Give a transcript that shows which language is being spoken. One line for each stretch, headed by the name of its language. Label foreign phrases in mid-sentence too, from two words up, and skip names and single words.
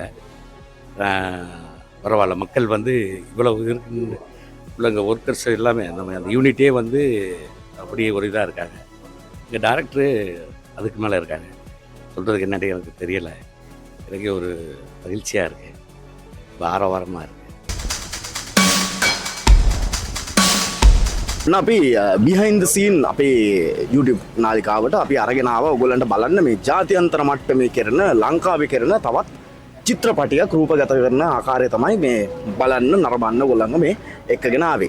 Tamil: பரவாயில்ல, மக்கள் வந்து இவ்வளவு இருக்குன்னு உள்ளங்க ஒர்க்கர்ஸ் எல்லாமே அந்த யூனிட்டே வந்து அப்படியே ஒரு இதாக இருக்காங்க. இங்கே டைரக்டரு அதுக்கு மேலே இருக்காங்க. சொல்கிறதுக்கு என்னடி எனக்கு தெரியலை. எனக்கே ஒரு மகிழ்ச்சியாக இருக்குது, ஆரவாரமாக இருக்குது.
Sinhala: අපි
English: behind the scene
Sinhala: අපේ YouTube නාලිකාවට අපි අරගෙන ආවා ඔයගොල්ලන්ට බලන්න මේ ජාත්‍යන්තර මට්ටමේ කරන ලංකාවේ කරන තවත් චිත්‍රපටියක් රූපගත කරන ආකාරය තමයි මේ බලන්න නරඹන්න ඔයගොල්ලන්ව මේ එක්කගෙන ආවේ.